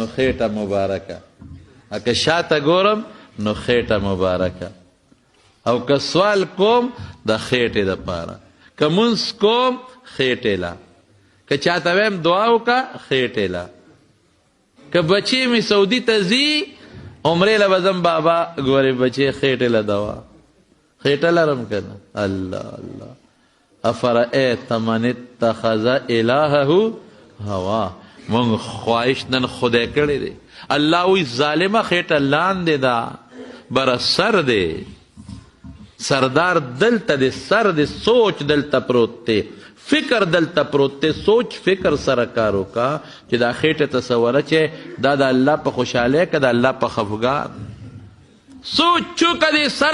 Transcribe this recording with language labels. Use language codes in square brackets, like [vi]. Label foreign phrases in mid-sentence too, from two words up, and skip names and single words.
[ps] خېټه مبارکه که شاته ګورم نو خېټه مبارکه او که سوال کوم د خېټې دپاره که مونځ کوم خېټې له که چاته ویم دعا وکړه خېټې له که بچی می سعودی ته ځي عمرې له به ځم بابا ګورې بچی خېټې له دوا خېټه لرم که نه الله الله [ar] افرأیت من اتخذ الهه هوا [ps] مونږ خواهش نن خدای کړی دی الله وی ظالمه خېټه لاندې ده بره سر دی سردار دلته دی سر دی سوچ دلته پروت دی فکر دلته پروت دی سوچ فکر سره کار وکړه چې دا خېټه تصوره چې دا د الله په خوشحالۍ که د الله په خفګان سوچ چوکه دی سر